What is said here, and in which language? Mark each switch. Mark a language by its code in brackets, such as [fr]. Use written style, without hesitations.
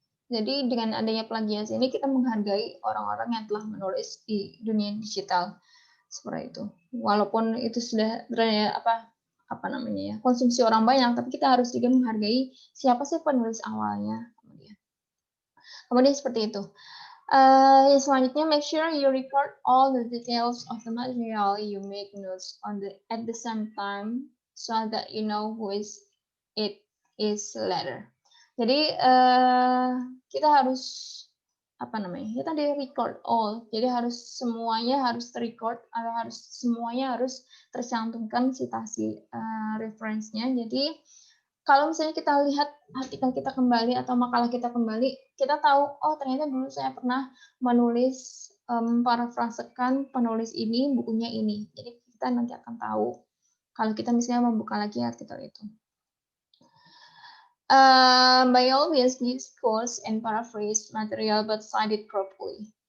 [id] Jadi dengan adanya plagiasi ini kita menghargai orang-orang yang telah menulis di dunia digital. Seperti itu. Walaupun itu sudah apa namanya ya, konsumsi orang banyak, tapi kita harus juga menghargai siapa sih penulis awalnya. Kemudian seperti itu. Yang selanjutnya, [en] make sure you record all the details of the material you make notes on at the same time so that you know who it is later. [id] Jadi kita harus apa namanya? Kita di [en] record all. [id] Jadi semuanya harus record atau semuanya harus tercantumkan citasi reference-nya. Jadi kalau misalnya kita lihat artikel kita kembali atau makalah kita kembali, kita tahu, oh ternyata dulu saya pernah menulis, memparafrasekan penulis ini, bukunya ini. Jadi kita nanti akan tahu kalau kita misalnya membuka lagi artikel itu. [en] By always use quotes and paraphrase material but cite it properly.